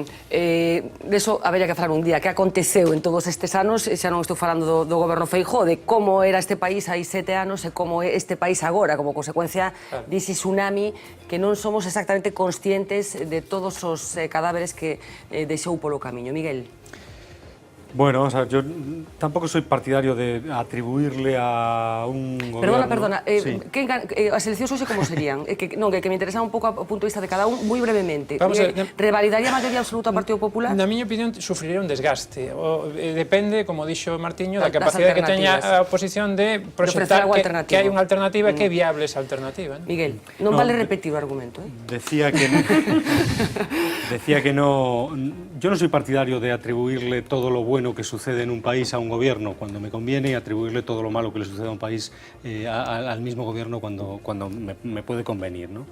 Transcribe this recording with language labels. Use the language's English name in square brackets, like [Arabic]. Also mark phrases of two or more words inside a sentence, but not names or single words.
[Galician] Deso habería que falar un día que aconteceu en todos estes anos, xa non estou falando do goberno Feijóo, de como era este país hai 7 anos e como é este país agora, como consecuencia dese tsunami que non somos exactamente conscientes de todos os cadáveres que deixou polo camiño. Miguel. [Spanish] Bueno, o sea, yo tampoco soy partidario de atribuirle a un gobierno... [Galician] Perdona, as eleccións hoxe como serían? Que me interesaba un pouco o punto de vista de cada un, moi brevemente. Revalidaría a maioría absoluta ao Partido Popular? Na miña opinión, sufriría un desgaste. Depende, como dixo Martiño, da capacidade que teña a oposición de proxectar que hai unha alternativa, que é viable esa alternativa. Miguel, non vale repetir o argumento. [Spanish] Decía que no... Yo no soy partidario de atribuirle todo lo bueno que sucede en un país a un gobierno cuando me conviene y atribuirle todo lo malo que le sucede a un país al mismo gobierno cuando me puede convenir, ¿no?